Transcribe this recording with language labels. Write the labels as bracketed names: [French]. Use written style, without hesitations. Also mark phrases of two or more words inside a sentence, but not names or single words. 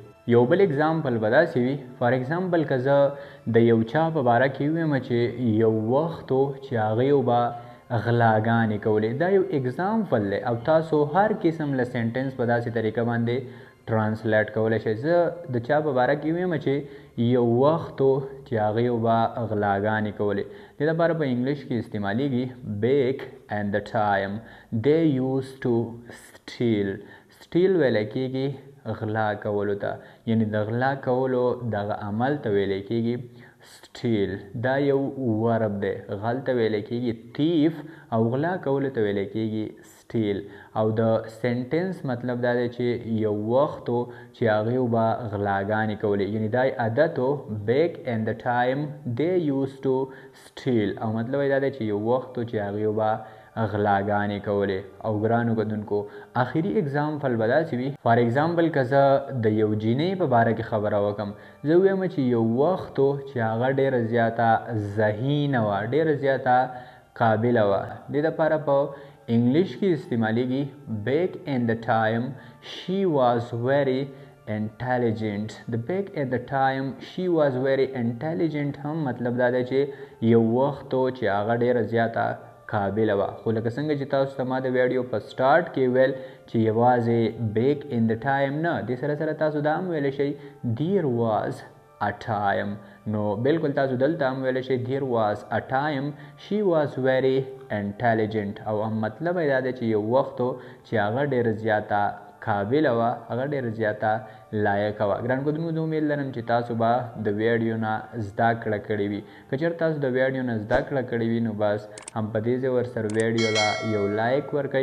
[Pashto] یو بل اگزامپل به داسې وي [English] for example [Pashto] که زه د یو چا په باره کې ووایم چې یو وخت و چې هغې به غلاګانې کولې. دا یو اگزامپل دی او تاسو هر قسم له سینټنس په داسې طریقه باندې ټرانسلیټ کولی شئ. زه د چا په باره کې ووایم چې یو وخت و چې هغې به غلاګانې کولې. دې دپاره په انګلیش کې استعمالیږي [English] back and the time they used to steal. [Pashto] steal ویلی کېږي غلا کولو ته، یعنی د غلا کولو دغه عمل ته ویلی کېږي steal. دا یو ورب دی، غل ته ویلی کېږي thief او غلا کولو ته ویلی کېږي steal. او د سنټنس مطلب دا دی چې یو وخت و چې هغې به غلاګانې کولې، یعنی دا عادت و [English] back and the time they used to steal. [Pashto] او مطلب یې دا دی چې یو وخت و چې هغې به غلاګانې کولې. او ګرانو کتونکو آخري اگزامپل به داسې وي [English] for example [Pashto] که زه د یو جینۍ په باره کې خبره وکړم، زه ووایم چې یو وخت و چې هغه ډېره زیاته ذهینه وه، ډېره زیاته قابله وه. دې دپاره په انګلیش کې استعمالیږي [English] back in the time she was very intelligent. the back at the time she was very intelligent [Pashto] هم مطلب دا دی چې یو وخت و چې هغه ډېره زیاته قابله وه. خو لکه څنګه چې تاسو ته ما د ویډیو په سټارټ کې ویل چې یوازې [English] back in the time [Pashto] نه، دې سره سره تاسو دا هم ویلی شئ [English] there was a time. نو بلکل تاسو دلته هم ویلی شئ there was a time she was very intelligent. [Pashto] او هم مطلب یې دا دی چې یو وخت و چې هغه ډېره زیاته قابله وه، هغه ډېره زیاته لایقه وه. ګران کتونکو زه امید لرم چې تاسو به د ویډیو نه زده کړه کړې وي. که چېرته تاسو د ویډیو نه زده کړه کړې وي نو بس هم په دې ځای ورسره ویډیو له یو لایک ورکئ.